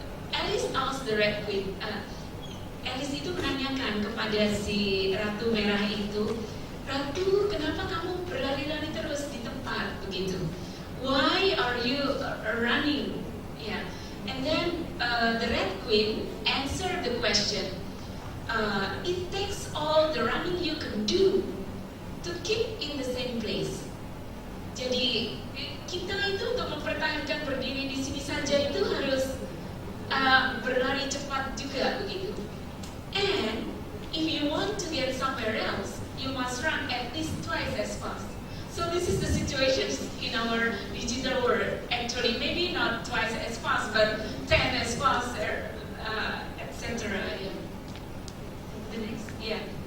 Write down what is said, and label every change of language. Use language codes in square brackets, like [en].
[en] Alice asked the Red Queen, [id] Alice itu menanyakan kepada si Ratu Merah itu, Ratu, kenapa kamu berlari-lari terus di tempat begitu? [en] Why are you running? Yeah. And then the Red Queen answered the question. It takes all the running you can do to keep in the same place. [id] Jadi kita itu untuk mempertahankan berdiri di sini saja itu harus berlari cepat juga begitu. [en] And if you want to get somewhere else, you must run at least twice as fast. So this is the situation in our digital world. Actually, maybe not not twice as fast, but 10 as fast, etc. Yeah. The next, yeah.